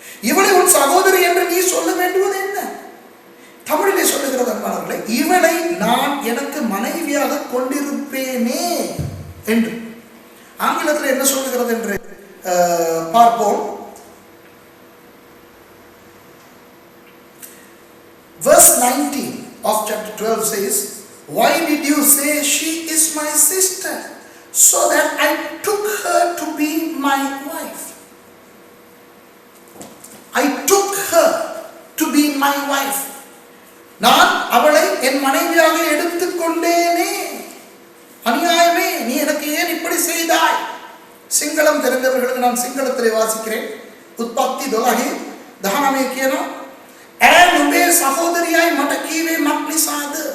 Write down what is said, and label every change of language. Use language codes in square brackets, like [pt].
[ta] இவளை உன் சகோதரி என்று நீ சொல்ல வேண்டுவது என்ன? தமிழிலே சொல்லுகிறது அன்பானவர்களே, இவளை நான் எனக்கு மனைவியாக கொண்டிருப்பேனே என்று. ஆங்கிலத்தில் என்ன சொல்லுகிறது என்று பார்ப்போம். [en] Verse 19 of chapter 12 says, why did you say she is my sister, so that I took her to be my wife? I took her to be my wife. [ta] நான் அவளை என் மனைவியாக எடுத்துக்கொண்டேனே. அநியாயமே, நீ எனக்கு ஏன் இப்படி செய்தாய்? சிங்களம் தெரிந்தவர்களுக்கு நான் சிங்களத்திலே வாசிக்கிறேன். [si] උත්පත්ති 12 19 කියනවා, ඇය නුඹේ සහෝදරියයි මට කීවේ මක් නිසාද?